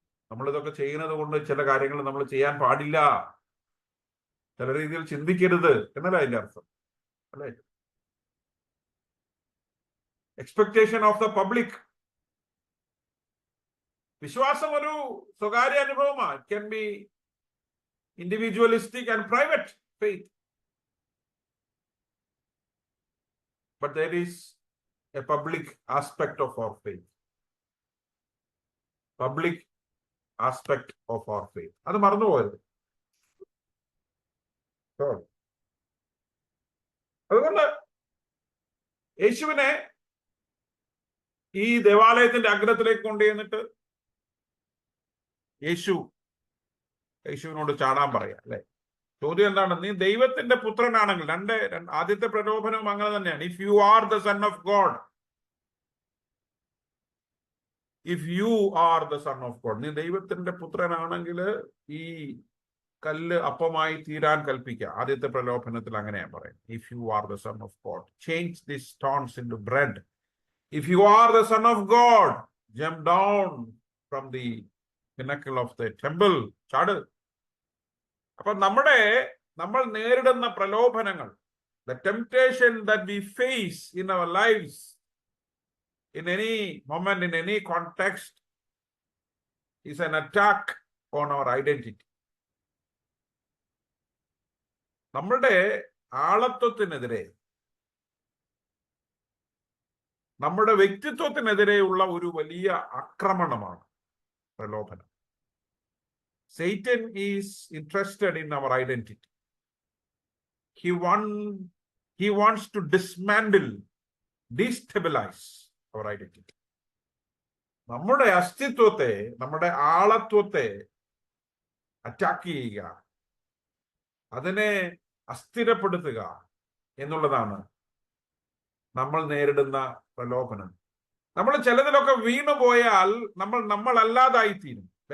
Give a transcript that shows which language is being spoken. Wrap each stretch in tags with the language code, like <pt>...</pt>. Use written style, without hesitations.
<ml>നമ്മളിതൊക്കെ ചെയ്യുന്നത് കൊണ്ട് ചില കാര്യങ്ങൾ നമ്മൾ ചെയ്യാൻ പാടില്ല, ചില രീതിയിൽ ചിന്തിക്കരുത് എന്നല്ല അതിന്റെ അർത്ഥം, അല്ലെ?</ml> <en>Expectation of the public.</en> <ml>വിശ്വാസം ഒരു സ്വകാര്യ അനുഭവമാണ്.</ml> <en>It can be individualistic and private faith. But there is a public aspect of our faith. Public aspect of our faith.</en> <ml>അത് മറന്നുപോയത്. അതുകൊണ്ട് യേശുവിനെ ഈ ദേവാലയത്തിന്റെ അഗ്രത്തിലേക്ക് കൊണ്ടുചെന്നിട്ട് യേശുവിനോട് ചാടാൻ പറയാം, അല്ലെ? ചോദ്യം എന്താണ്? നീ ദൈവത്തിന്റെ പുത്രനാണെങ്കിൽ, ആദ്യത്തെ പ്രലോഭനവും അങ്ങനെ തന്നെയാണ്.</ml> <en>if you are the son of God, if you are the son of God,</en> <ml>നീ ദൈവത്തിന്റെ പുത്രനാണെങ്കിൽ ഈ കല്ല് അപ്പമായി തീരാൻ കൽപ്പിക്കുക. ആദ്യത്തെ പ്രലോഭനത്തിൽ അങ്ങനെയാണ് പറയുന്നത്.</ml> <en>If you are the son of God, change this stones into bread. If you are the son of God, jump down from the pinnacle of the temple.</en> <ml>ചാട്. അപ്പൊ നമ്മൾ നേരിടുന്ന പ്രലോഭനങ്ങൾ,</ml> <en>the temptation that we face in our lives, in any moment, in any context, is an attack on our identity.</en> <ml>നമ്മളുടെ ആളത്വത്തിനെതിരെ, നമ്മുടെ വ്യക്തിത്വത്തിനെതിരെയുള്ള ഒരു വലിയ ആക്രമണമാണ് പ്രലോഭനം.</ml> <en>Satan is interested in our identity. He wants to dismantle, destabilize our identity.</en> <ml>നമ്മുടെ അസ്തിത്വത്തെ, നമ്മുടെ ആളത്വത്തെ attack ചെയ്യുക, അതിനെ അസ്ഥിരപ്പെടുത്തുക എന്നുള്ളതാണ് നമ്മൾ നേരിടുന്ന പ്രലോഭനം. നമ്മൾ ചിലതിലൊക്കെ വീണുപോയാൽ നമ്മൾ അല്ലാതായിത്തീരും.</ml>